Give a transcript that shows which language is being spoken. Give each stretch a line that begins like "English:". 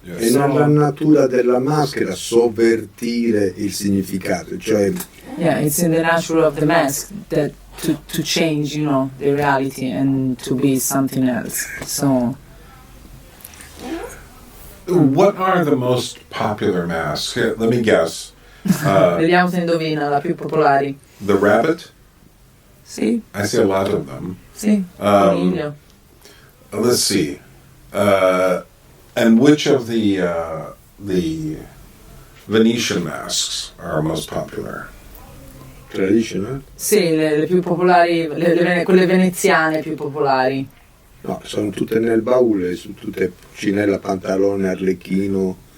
Italian: È nella natura della maschera sovvertire il significato, cioè
English: it's in the nature of the mask that to change, you know, the reality and to be something else. So what are the most popular masks? Let me guess.
Italian: vediamo se indovina la più popolari.
English: The rabbit?
Italian: Sì.
English: I see a lot of them.
Italian: Sì, coniglio.
English: Let's see. And which of the Venetian masks are most popular? Traditional?
Italian: Sì, le più popolari, quelle veneziane più popolari. No, sono tutte nel baule, sono tutte Cinella, Pantalone, Arlecchino.